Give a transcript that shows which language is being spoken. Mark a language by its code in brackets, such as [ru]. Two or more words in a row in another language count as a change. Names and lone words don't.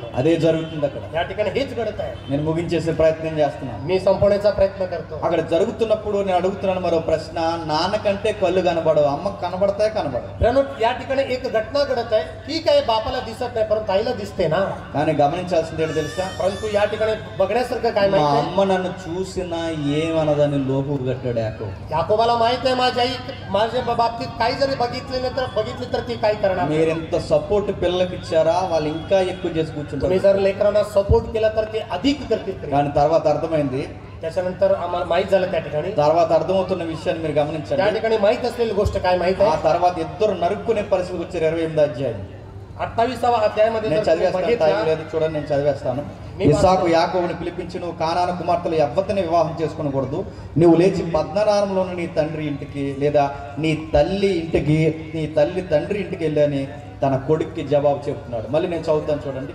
[te] అదే జరుగుతుంది అక్కడ. [mr] या ठिकाणी हेच घडत आहे. [te] నేను ముగించేసే ప్రయత్నం చేస్తున్నాను. [mr] मी संपवण्याचा प्रयत्न करतो. [te] అక్కడ జరుగుతున్నప్పుడు నేను అడుగుతున్నాను మరో ప్రశ్న, నాన్నకంటే కళ్ళు కనబడవు, అమ్మకు కనబడతాయి కనబడవు. [mr] प्रियांनो या ठिकाणी एक घटना घडत आहे. ठीक आहे बापाला दिसत नाही परंतु आईला दिसते ना. [te] కానీ గమనించాల్సింది ఏంటో తెలుసా? [mr] परंतु या ठिकाणी बघण्यासारखं काय [te] మా [mr] माहिती आहे? [te] అమ్మ నన్ను చూసినా ఏమనదని లోపు కట్టాడు యాకోబు. [mr] याकोबाला माहित आहे माझी आई माझ्या बाबतीत काही जरी बघितली तर ती काय करणार. [te] మీరు ఎంత సపోర్ట్ పిల్లలకి ఇచ్చారా వాళ్ళు ఇంకా ఎక్కువ చేసి కూర్చుంటారు. [mr] तुम्ही जर लेकरांना सपोर्ट केला तर ते अधिक करतील. [te] కానీ తర్వాత అర్థమైంది, [mr] त्याच्यानंतर आम्हाला माहित झालं त्या ठिकाणी. [te] తర్వాత అర్థమవుతున్న విషయాన్ని మీరు [mr] त्या [te] గమనించండి. [mr] ठिकाणी माहित असलेली गोष्ट काय माहित [te] ఆ [mr] आहे? [te] తర్వాత ఇద్దరు నరుక్కునే పరిస్థితికి వచ్చారు. 28వ అధ్యాయం [mr] 28వ అధ్యాయాमध्ये [te] నేను [mr] जर तुम्ही [te] చదివేస్తాను, టైం [mr] बघितलं, [te] లేదు చూడండి, నేను చదివేస్తాను. ఇస్సాకు యాకోబుని పిలిపించి, నువ్వు కానాను కుమార్తెలు ఎవ్వరిని వివాహం చేసుకొనకూడదు, నువ్వు లేచి పద్మనారంలోని నీ తండ్రి ఇంటికి లేదా నీ తల్లి తండ్రి ఇంటికి వెళ్ళని తన కొడుక్కి జవాబు చెబుతున్నాడు. మళ్ళీ నేను చదువుతాను చూడండి.